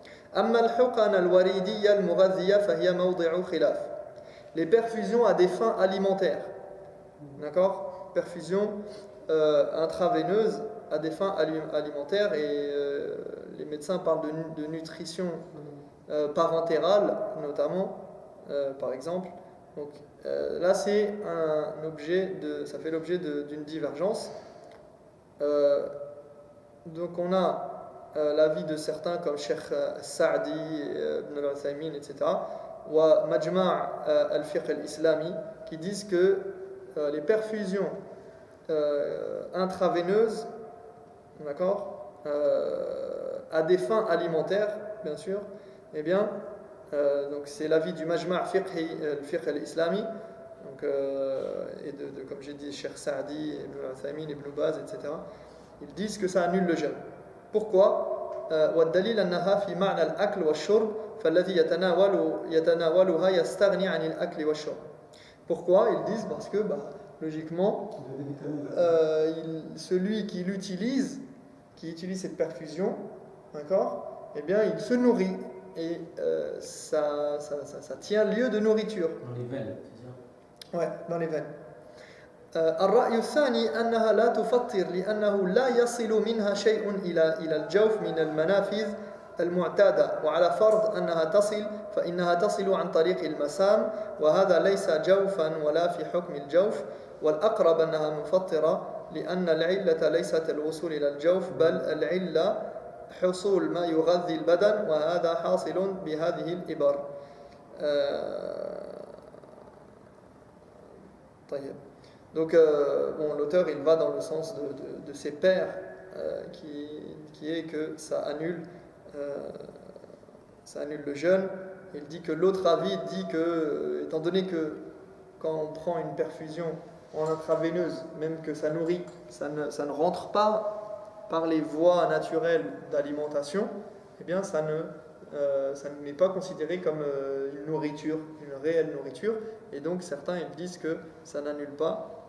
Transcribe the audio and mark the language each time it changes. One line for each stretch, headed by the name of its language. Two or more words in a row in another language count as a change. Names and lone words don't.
French: Les perfusions à des fins alimentaires, d'accord, perfusion intraveineuse à des fins alimentaires, et les médecins parlent de nutrition parentérale notamment, par exemple. Donc là c'est ça fait l'objet d'une divergence. Donc on a l'avis de certains comme Cheikh Sa'di, Ibn al-Uthaymin, etc. ou Majma' al-Fiqh al-Islami, qui disent que les perfusions intraveineuses, d'accord, à des fins alimentaires, bien sûr, eh bien, donc c'est l'avis du Majma' al-Fiqh al-Islami, donc, et comme j'ai dit, Cheikh Sa'di, Ibn al-Uthaymin, Ibn Baz, etc. Ils disent que ça annule le jeûne. Pourquoi?
Arabic: والدليل أنها في معنى الأكل والشرب فالذي يتناولها يستغني عن الأكل والشرب.
French: Pourquoi? Ils disent parce que logiquement, celui qui utilise cette perfusion, d'accord, eh bien il se nourrit, et ça tient lieu de nourriture. Dans les veines, c'est ça? Ouais, dans les veines.
Arabic: الرأي الثاني أنها لا تفطر لأنه لا يصل منها شيء إلى الجوف من المنافذ المعتادة، وعلى فرض أنها تصل فإنها تصل عن طريق المسام، وهذا ليس جوفا ولا في حكم الجوف. والأقرب أنها مفطرة لأن العلة ليست الوصول إلى الجوف بل العلة حصول ما يغذي البدن وهذا حاصل بهذه الإبر.
French: Donc bon, l'auteur il va dans le sens de ses pairs qui est que ça annule le jeûne. Il dit que l'autre avis dit que étant donné que quand on prend une perfusion en intraveineuse, même que ça nourrit, ça ne rentre pas par les voies naturelles d'alimentation, eh bien ça n'est pas considéré comme une nourriture, une réelle nourriture, et donc certains ils disent que ça n'annule pas.